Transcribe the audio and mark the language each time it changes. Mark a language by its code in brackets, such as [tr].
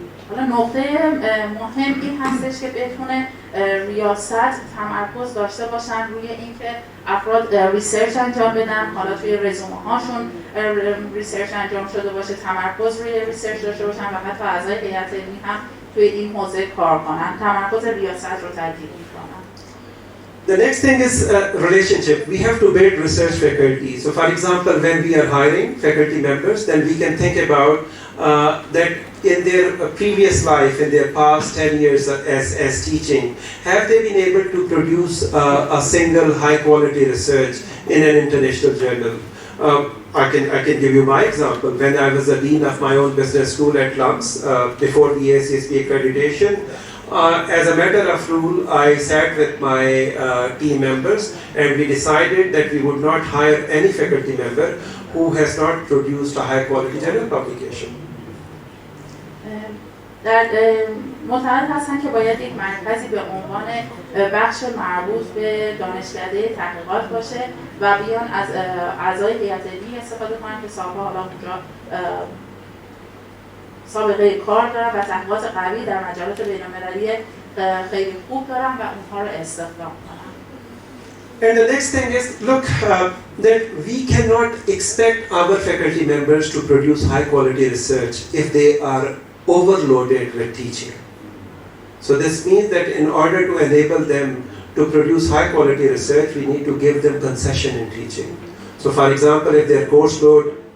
[fa] حالا نقطه مهم این هستش که بتونه ریاست تمرکز داشته باشن روی اینکه افراد ریسرچ انجام بدن، حالا توی رزومه هاشون ریسرچ انجام شده باشه، تمرکز روی ریسرچ داشته باشن و حتی اعضای هیئت علمی هم توی این حوزه کار کنن، تمرکز ریاست رو تاکید میکنن. [en] The next thing is relationship. We have to build research faculty. So for example, when we are hiring faculty members, then we can think about that in their previous life, in their past 10 years as teaching, have they been able to produce a single high quality research in an international journal? I can give you my example. When I was the dean of my own business school at LUMS, before the ACSP accreditation, as a matter of rule, I sat with my team members and we decided that we would not hire any faculty member who has not produced a high quality journal publication. [fa] در معتقد هستن که باید یک مرکزی به عنوان بخش مربوط به دانشکده تحقیقات باشه و بیان از اعضای هیئت علمی استفاده کنن که سالها حالا اونجا سابقه کار دارن و تحقیقات قوی در مجالات بین‌المللی خیلی خوب دارن و اونها رو استخدام کنن. [en] And the next thing is, look, that we cannot expect our faculty members to produce high quality research if they are overloaded with teaching. So this means that in order to enable them to produce high quality research, we need to give them concession in teaching. So for example, if their course load